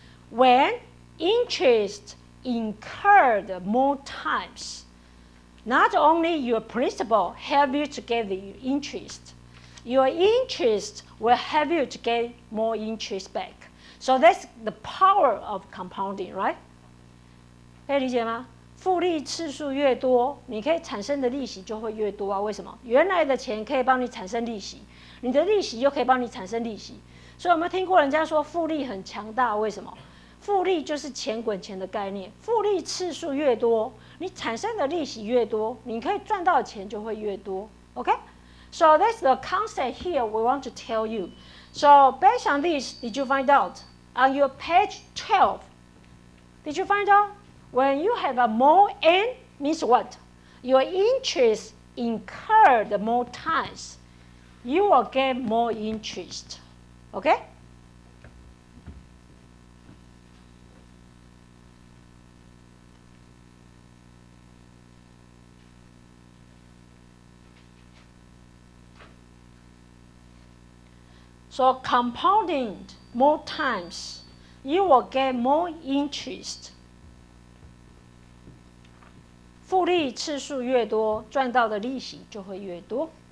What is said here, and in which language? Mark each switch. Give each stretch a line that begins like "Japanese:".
English: When interest incurred more times, not only your principal help you to get the interest, your interest will help you to get more interest back. So that's the power of compounding, right?
Chinese: 可以理解吗？复利次数越多，你可以产生的利息就会越多啊。为什么？原来的钱可以帮你产生利息，你的利息又可以帮你产生利息。所以有没有听过人家说复利很强大？为什么？复利就是钱滚钱的概念，复利次数越多，你产生的利息越多，你可以赚到的钱就会越多。
English: OK？ So that's the concept here we want to tell you. So based on this, did you find out? On your page 12, did you find out? When you have a more n means what? Your interest incurred more times. You will get more interest. Okay? So compounding more times, you will get more interest.
Chinese: 复利次数越多，赚到的利息就会越多。